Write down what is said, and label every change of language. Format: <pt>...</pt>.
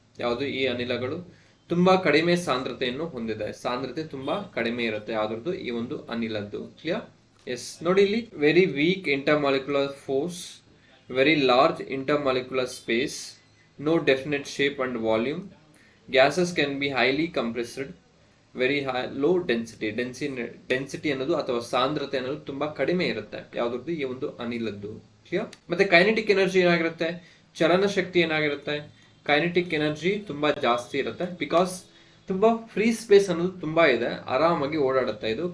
<kn>ಯಾವುದು ಈ ಅನಿಲಗಳು ತುಂಬಾ ಕಡಿಮೆ ಸಾಂದ್ರತೆಯನ್ನು ಹೊಂದಿದೆ. ಸಾಂದ್ರತೆ ತುಂಬಾ ಕಡಿಮೆ ಇರುತ್ತೆ ಯಾವ್ದು, ಈ ಒಂದು ಅನಿಲದ್ದು. ಕ್ಲಿಯರ್? ಎಸ್. ನೋಡಿ, ಇಲ್ಲಿ</kn> <en>Very weak intermolecular force, very large intermolecular space, no definite shape and volume. Gases can be highly compressed, very high, low density.</en> <kn>Density ಅನ್ನೋದು ಅಥವಾ ಸಾಂದ್ರತೆ ಅನ್ನೋದು ತುಂಬಾ ಕಡಿಮೆ ಇರುತ್ತೆ ಯಾವ್ದು, ಈ ಒಂದು ಅನಿಲದ್ದು. ಕ್ಲಿಯರ್? ಮತ್ತೆ ಕೈನೆಟಿಕ್ ಎನರ್ಜಿ ಏನಾಗಿರುತ್ತೆ, ಚಲನ ಶಕ್ತಿ ಏನಾಗಿರುತ್ತೆ, ಕೈನೆಟಿಕ್ ಎನರ್ಜಿ ತುಂಬಾ ಜಾಸ್ತಿ ಇರುತ್ತೆ. ಬಿಕಾಸ್ ತುಂಬಾ ಫ್ರೀ ಸ್ಪೇಸ್ ಅನ್ನೋದು ತುಂಬಾ ಇದೆ, ಆರಾಮಾಗಿ ಓಡಾಡುತ್ತೆ ಇದು.</kn>